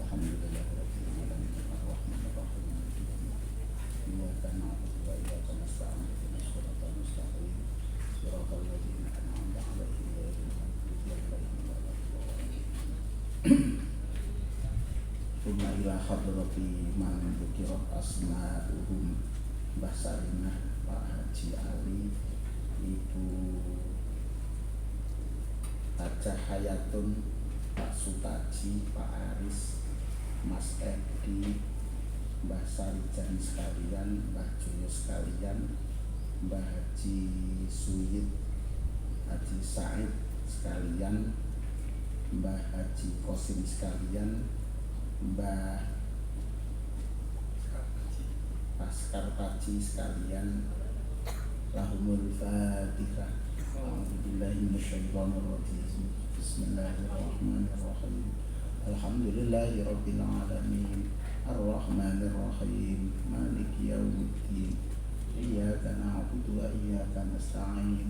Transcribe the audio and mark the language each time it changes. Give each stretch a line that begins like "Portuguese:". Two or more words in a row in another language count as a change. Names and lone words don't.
Arabic: الحمد لله رب العالمين الرحمن الرحيم. إياك نعبد وإياك نستعين. اهدنا الصراط المستقيم. صراط الذين أنعمت عليهم غير المغضوب عليهم ولا الضالين. ثم إلى حضرة من ذكر أسماؤهم Mbah Sarinah, Pak Haji Ali, Ibu Hajah Hayatun, Pak Sutaji, Pak Aris, Mas Edi, Mbah Sarijan sekalian, Mbah Joyo sekalian, Mbah Haji Suyid, Haji Said sekalian, Mbah Haji Kosim sekalian, Mbah Askar Paji sekalian, لهم الفاتحة. أعوذ بالله من الشيطان الرجيم. بسم الله الرحمن الرحيم. الحمد لله رب العالمين. الرحمن الرحيم. مالك يوم الدين. إياك نعبد وإياك نستعين.